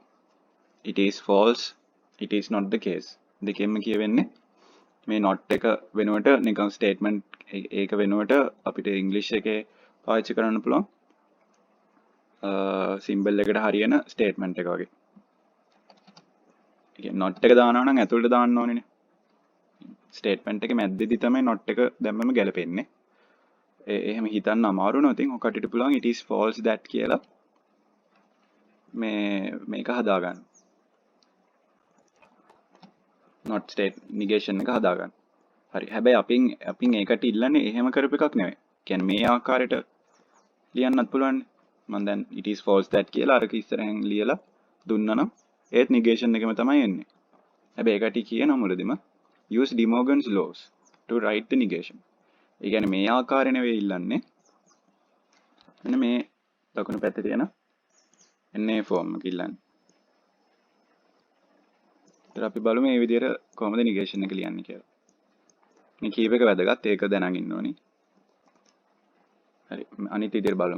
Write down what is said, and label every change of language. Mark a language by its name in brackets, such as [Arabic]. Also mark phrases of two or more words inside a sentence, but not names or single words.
[English] it is false it is not the case [Sinhala] දෙකෙන්ම කියවෙන්නේ මේ not එක වෙනුවට නිකන් ස්ටේට්මන්ට් ඒක වෙනුවට අපිට ඉංග්‍රීසි එකේ පාවිච්චි කරන්න පුළුවන් සිම්බල් එකට හරියන ස්ටේට්මන්ට් එක වගේ. ඒ කියන්නේ not එක දානවා නම් ඇතුළට දාන්න ඕනේනේ. ස්ටේට්මන්ට් එක මැද්දේදී තමයි not එක දැම්මම ගැලපෙන්නේ. එහෙම හිතන්න අමාරු නෝ. ඉතින් ඔකට පුළුවන් [English] it is false that [Sinhala] කියලා මේක හදාගන්න. [English] not state negation [Sinhala] එක හදාගන්න. හරි. හැබැයි අපින් ඒකට ඉල්ලන්නේ එහෙම කරපු එකක් නෙවෙයි. කියන්නේ මේ ආකාරයට ලියන්නත් පුළුවන්. මම දැන් [English] it is false that [Sinhala] කියලා අරක ඉස්සරහින් ලියලා දුන්නා නම් ඒත් negation එකම තමයි එන්නේ. හැබැයි ඒකට කියන මුලදීම [English] use De Morgan's laws to write the negation. [Sinhala] ඒ කියන්නේ මේ ආකාරය නෙවෙයි ඉල්ලන්නේ. මෙන්න මේ දකුණු පැත්තේ තියෙන එන්නේ ෆෝම් එක ඉල්ලන්නේ. ඊට අපි බලමු මේ විදිහට කොහොමද නිගේෂන් එක ලියන්නේ කියලා. මේ කීප එක වැදගත්. ඒක දැනගෙන ඉන්න ඕනි. හරි. අනිත් විදිහට බලමු.